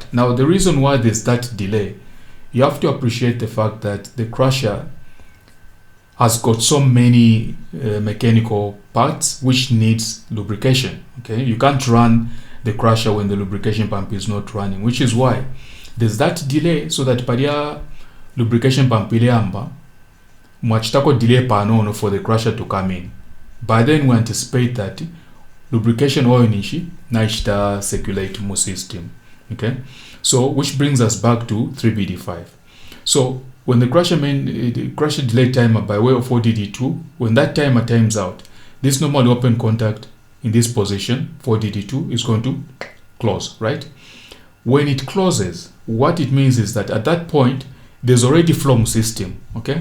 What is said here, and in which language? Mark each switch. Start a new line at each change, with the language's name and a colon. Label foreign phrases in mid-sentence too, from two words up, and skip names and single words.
English: Now the reason why there's that delay, you have to appreciate the fact that the crusher has got so many mechanical parts which needs lubrication. Okay, you can't run the crusher when the lubrication pump is not running, which is why there's that delay, so that
Bemba: paria lubrication pump ileamba mwachitako delay panono
English: for the crusher to come in. By then we anticipate that lubrication oil
Bemba: nishi na ishita
English: circulate mu system. Okay, so which brings us back to 3BD5. So when the crusher delay timer by way of 4DD2, when that timer times out, this normally open contact in this position, 4DD2, is going to close, right? When it closes, what it means is that at that point, there's already flow system, okay?